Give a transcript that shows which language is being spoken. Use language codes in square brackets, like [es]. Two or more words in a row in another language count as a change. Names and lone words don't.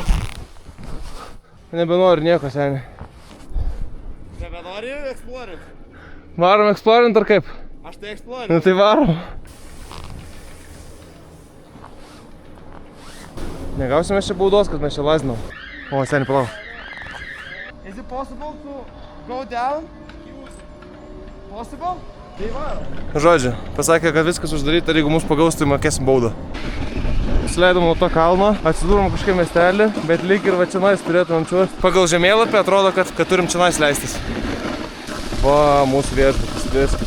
[lt] Nebenori nieko, seniai. Nebenori eksplorint? Varom eksplorint ar kaip? Aš tai eksplorint. Nu tai varom. Negausime čia baudos, kad mes čia lazinam. O, seniai, palauk. [en] Is it possible to go down? Possible? [lt] Tai varom. Žodžiu, pasakė, kad viskas uždaryta ir jeigu mus pagaus, tai mokėsim baudą. Sleidom nuo to kalno, atsidūrom kažkaip miestelį, bet lyg ir va čionais turėtumėm čiuosti. Pagal žemėlapį atrodo, kad turim čionais leistis. Va, mūsų viešbutis, viskas.